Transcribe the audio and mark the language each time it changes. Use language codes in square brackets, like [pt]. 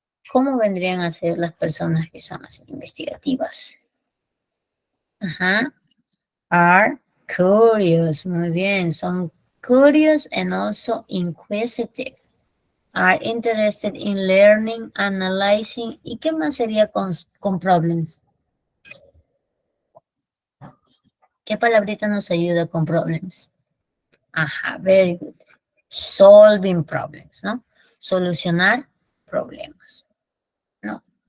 [es] ¿Cómo vendrían a ser las personas que son así investigativas? Ajá. [en] Are curious. [es] Muy bien. Son [en] curious and also inquisitive. Are interested in learning, analyzing. [es] ¿Y qué más sería con problems? ¿Qué palabrita nos ayuda con problems? Ajá, [en] very good. Solving problems, [es] ¿no? Solucionar problemas, ¿no?